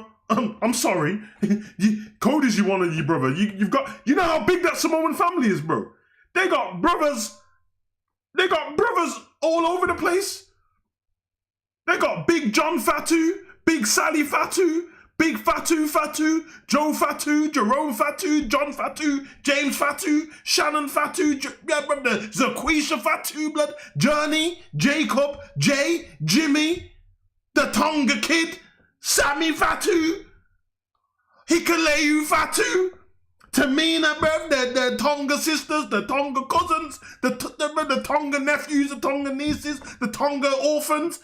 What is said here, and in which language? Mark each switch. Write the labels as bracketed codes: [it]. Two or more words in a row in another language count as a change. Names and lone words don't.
[en] I'm sorry. Cody's you wanted your brother. You've got... You know how big that Samoan family is, bro? They got brothers. They got brothers all over the place. They got Big John Fatu, Big Sally Fatu, Big Fatu, Joe Fatu, Jerome Fatu, John Fatu, James Fatu, Shannon Fatu, Zaquisha Fatu, blood, Journey, Jacob, Jay, Jimmy, the Tonga Kid, Sammy Fatu, Hikaleu Fatu, Tamina, bruv, the Tonga sisters, the Tonga cousins, the Tonga nephews, the Tonga nieces, the Tonga orphans.